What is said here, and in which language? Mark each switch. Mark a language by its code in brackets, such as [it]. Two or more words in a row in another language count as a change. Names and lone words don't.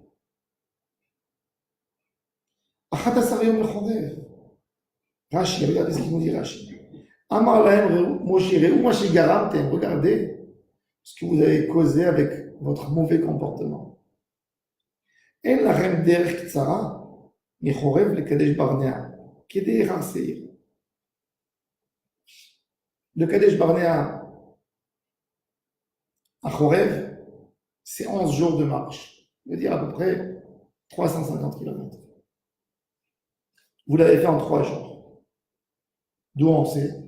[fr] Rashi, regardez ce qu'il nous dit Rashi. [he] אמר להם משה ראו מה שגרמתם, [fr] regardez ce que vous avez causé avec votre mauvais comportement. [he] אין לכם דרך קצרה מחורב לקדש ברנע כדי הר שעיר. [fr] Le Kadesh Barnea à Chorev, c'est 11 jours de marche, ça veut dire à peu près 350 km. Vous l'avez fait en 3 jours. D'où on sait?